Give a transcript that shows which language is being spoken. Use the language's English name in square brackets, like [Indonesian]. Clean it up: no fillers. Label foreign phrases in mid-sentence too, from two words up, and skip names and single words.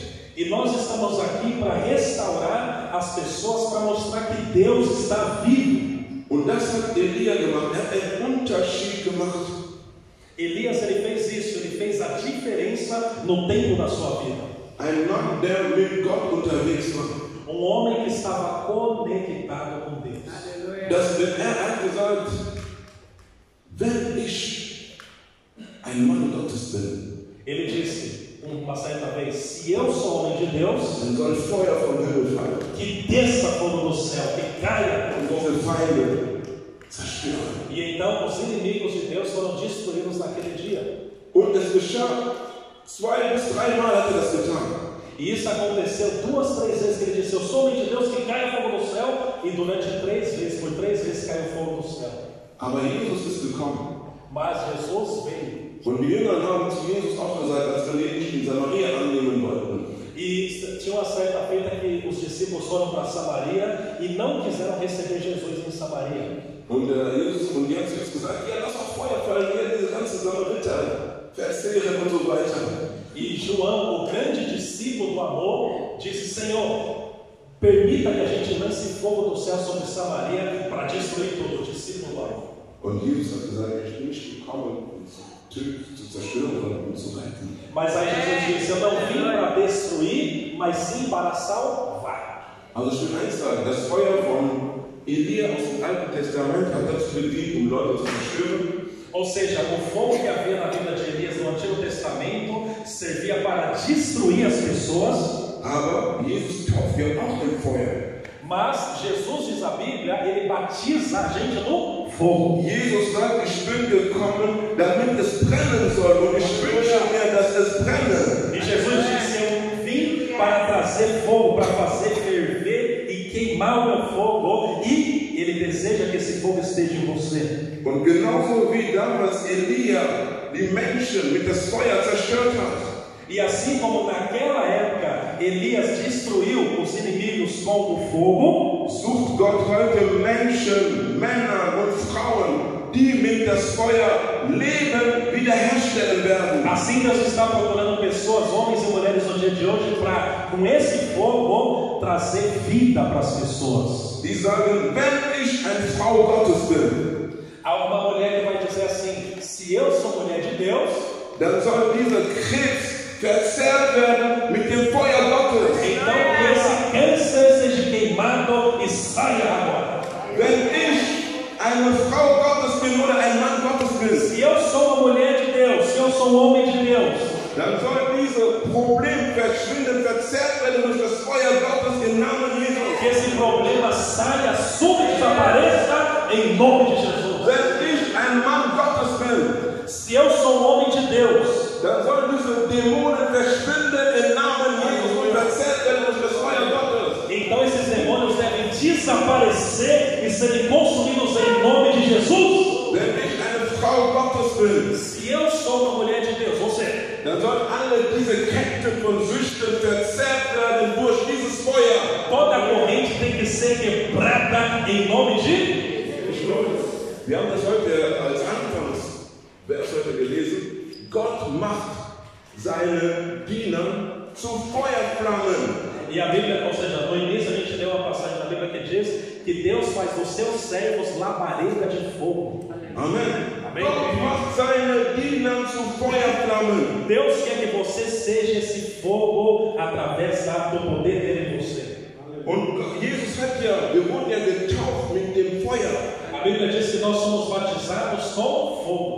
[Portuguese] E nós estamos aqui para restaurar as pessoas, para mostrar que Deus está vivo. [German] Und das hat Elia gemacht. Er hat einen Unterschied gemacht. [Portuguese] Elias, ele fez isso, ele fez a diferença no tempo da sua vida. [German] Ein Mann, der mit Gott unterwegs war. [Portuguese] Um homem que estava conectado com Deus. [German] Hat gesagt, wenn ich ein Mann Gottes bin, [Portuguese] ele disse uma certa vez: se eu sou homem de Deus, [German] dann soll Feuer vom Himmel fallen, [Portuguese] que desça fogo do céu, que caia [German] und diese Feinde zerstören. [Portuguese] E então os inimigos de Deus foram destruídos naquele dia. [German] Und es geschah 2 bis 3 Mal hat er das getan. [Portuguese] E isso aconteceu 2, 3 vezes que ele disse: eu sou homem de Deus, que caia fogo do céu. E durante 3 vezes, por 3 vezes caiu fogo do céu. [German] Aber Jesus ist gekommen. [Portuguese] Mas Jesus veio. [German] Und die Jünger haben zu Jesus auch gesagt, als wir ihn nicht in Samaria annehmen wollten. [Portuguese] E tinha uma certa feita que os discípulos foram para Samaria e não quiseram receber Jesus em Samaria. [German] Und Jesus und die haben zu Jesus gesagt: ja, lass auch Feuer fallen, hier diese ganzen Samariter, Verzehren und so weiter. [Portuguese] E João, o grande discípulo do amor, disse: Senhor, permita que a gente lance fogo do céu sobre Samaria para destruir tudo. O discípulo do amor. [German] Und Jesus hat gesagt: ich bin nicht gekommen, um zu zerstören, sondern um zu retten. [Portuguese] Mas aí Jesus disse: eu não vim para destruir, mas sim para salvar. [German] Also ich will eins sagen, das Feuer von Elia aus dem Alten Testament hat dazu gedient, Leute zu zerstören. [Portuguese] Ou seja, o fogo que havia na vida de Elias no Antigo Testamento servia para destruir as pessoas. [German] Aber Jesus tauft ja auch im Feuer. [Portuguese] Mas Jesus, diz a Bíblia, ele batiza a gente no fogo. [German] Jesus sagt: ich bin gekommen, damit es brennen soll, und ich wünsche mir, dass es brenne. [Portuguese] E Jesus disse: eu vim para trazer fogo, para fazer ferver e queimar o meu fogo, e ele deseja que esse fogo esteja em você. [German] Und genauso wie damals Elia die Menschen mit das Feuer zerstört hat. [Portuguese] E assim como naquela época Elias destruiu os inimigos com o fogo, [German] sucht Gott heute Menschen, Männer und Frauen, die mit das Feuer Leben wiederherstellen werden. [Portuguese] Assim Deus está procurando pessoas, homens e mulheres no dia de hoje, para com esse fogo trazer vida para as pessoas. [German] Die sagen: wenn ich eine Frau Gottes bin, [Portuguese] há uma mulher que vai dizer assim: se eu sou mulher de Deus, [German] dann soll dieser Krebs verzehrt werden mit dem Feuer Gottes. [Portuguese] Então que esse câncer seja queimado e saia agora. [German] Wenn ich eine Frau Gottes bin oder ein Mann Gottes bin, [Portuguese] se eu sou uma mulher de Deus, se eu sou um homem de Deus, [German] dann soll dieses Problem verschwinden, verzehrt werden durch das Feuer Gottes im Namen Jesus. [Portuguese] Que esse problema saia, suma e desapareça em nome de Jesus. [German] Wenn ich ein Mann Gottes bin, [Portuguese] se eu sou um homem de Deus, [German] dann soll diese Dämonen verschwinden im Namen Jesus und verzehrt werden durch das Feuer Gottes. [Portuguese] Então esses demônios devem desaparecer e serem consumidos em nome de Jesus. [German] Wenn ich eine Frau Gottes bin, [Portuguese] se eu sou uma mulher de Deus, você, [German] dann soll alle diese Ketten von Süchten [Portuguese] ser quebrada em nome de... [German] Wir haben das heute als Anfangsvers heute gelesen. Gott macht seine Diener zu Feuerflammen. [Portuguese] E a Bíblia, ou seja, no início a gente leu uma passagem da Bíblia que diz que Deus faz dos seus servos labareda de fogo. [German] Amen. [Portuguese] Amém. [German] Gott macht seine Diener zu Feuerflammen. [Portuguese] Deus quer que você seja esse fogo através do poder dele em você. [German] Und Jesus hat ja, wir wurden ja getauft mit dem Feuer. [Portuguese] A Bíblia diz que nós somos batizados com fogo.